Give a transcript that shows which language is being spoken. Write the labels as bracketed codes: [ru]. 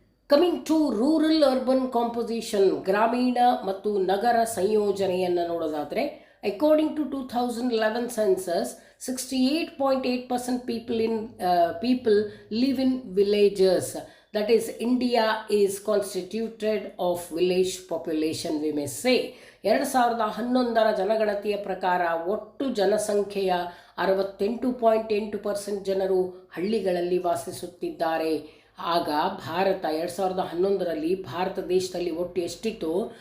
[en] coming to rural urban composition, [kn] ಗ್ರಾಮೀಣ ಮತ್ತು ನಗರ ಸಂಯೋಜನೆಯನ್ನು ನೋಡೋದಾದರೆ, [en] according to 2011 census, 68.8% people live in villages. That is, India is constituted of village population, we may say. [kn] 2011ರ ಜನಗಣತಿಯ ಪ್ರಕಾರ ಒಟ್ಟು ಜನಸಂಖ್ಯೆಯ 68.8% ಜನರು ಹಳ್ಳಿಗಳಲ್ಲಿ ವಾಸಿಸುತ್ತಿದ್ದಾರೆ. ಆಗ ಭಾರತ 2011ರಲ್ಲಿ ಭಾರತ ದೇಶದಲ್ಲಿ ಒಟ್ಟು ಎಷ್ಟಿತ್ತು?